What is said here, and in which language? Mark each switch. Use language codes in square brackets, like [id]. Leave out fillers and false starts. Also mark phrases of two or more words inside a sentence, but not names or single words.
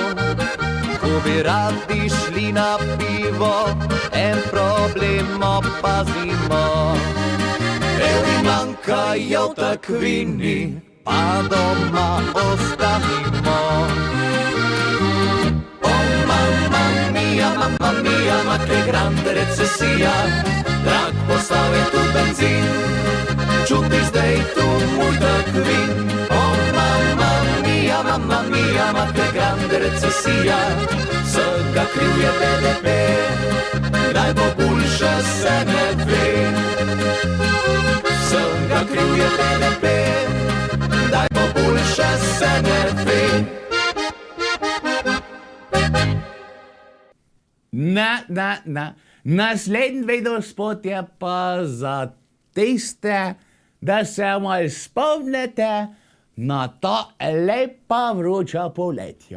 [sl] Ko bi radi šli na pivo, en problem opazimo. Evri manjkajo v takvini, pa doma ostanimo. [it] Mamma mia, ma che grande [sl] recesija, drag postal je tu benzin, čuti zdaj tu moj takvin. [it] Mamma mia, ma che grande [sl] recesija, vsega kriv je BDP, naj bo boljše se ne ve. Vsega kriv je BDP, naj bo boljše se ne ve. Naslednji videospot je pa za tiste, da se malo spomnite na ta lepa vroča poletja.